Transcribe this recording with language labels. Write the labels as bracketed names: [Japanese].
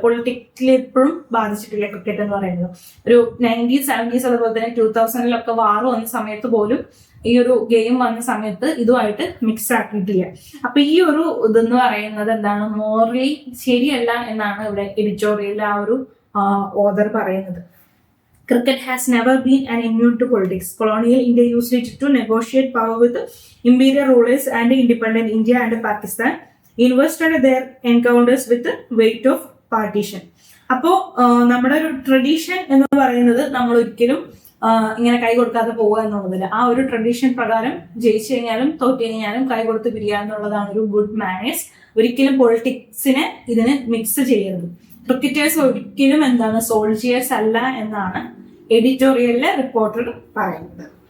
[Malayalam] Political എപ്പോഴും ബാധിച്ചിട്ടില്ല cricket എന്ന് പറയുന്നത്. ഒരു 1970s അതുപോലെ തന്നെ 2000 വാർ വന്ന സമയത്ത് പോലും ഈ ഒരു ഗെയിം വന്ന സമയത്ത് ഇതുമായിട്ട് മിക്സ് ആക്കിയിട്ടില്ല. അപ്പൊ ഈ ഒരു ഇതെന്ന് പറയുന്നത് എന്താണ്, മോറലി ശരിയല്ല എന്നാണ് ഇവിടെ എഡിറ്റോറിയലിൽ ആ ഒരു ഓഥർ പറയുന്നത്. [English] Cricket has never been an immune to politics. Colonial India used it to negotiate power with imperial rulers, and independent India and Pakistan invested their encounters with the weight of partition. [Malayalam] അപ്പോൾ നമ്മുടെ ഒരു tradition എന്ന് പറയുന്നത് നമ്മൾ ഒരിക്കലും ഇങ്ങനെ കൈ കൊടുക്കാതെ പോവുക എന്നുള്ളതില്ല. ആ ഒരു ട്രഡീഷൻ പ്രകാരം ജയിച്ചു കഴിഞ്ഞാലും തോറ്റു കഴിഞ്ഞാലും കൈ കൊടുത്ത് പിരിയുക എന്നുള്ളതാണ് ഒരു ഗുഡ് മാനേഴ്സ്. ഒരിക്കലും പൊളിറ്റിക്സിനെ ഇതിന് മിക്സ് ചെയ്യരുത്. ക്രിക്കറ്റേഴ്സ് ഒരിക്കലും എന്താണ് സോൾജിയേഴ്സ് അല്ല എന്നാണ് എഡിറ്റോറിയലിലെ റിപ്പോർട്ടർ പറയുന്നത്.